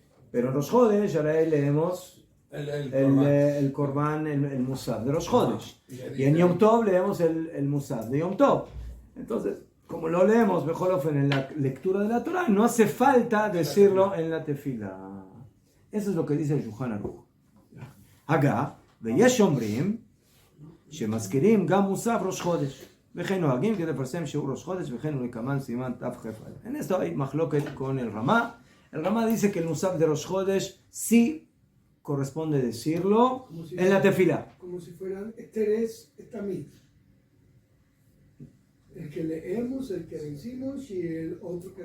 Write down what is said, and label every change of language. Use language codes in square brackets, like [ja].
[es] Pero en Rosh Chodesh ahora leemos el Korban, el Musaf de Rosh Chodesh. Y en Yom Tov leemos el Musaf de Yom Tov. Entonces, como lo leemos Bejolofen en la lectura de la Torah, no hace falta decirlo en la Tefila. Eso es lo que dice el Shulchan Aruch. [he] Haga, ויש אומרים שמזכירים גם מוסף ראש חודש וכן נוהגים כדי לפרסם שיעור ראש חודש וכן ולקמן סימן תכ"א. [es] En esto hay מחלוקת con el Ramá. El Ramá dice que el musaf de Rosh Chodesh sí corresponde decirlo en la tefila. Como si fueran Teres Tamid. El que leemos, el que decimos y el otro que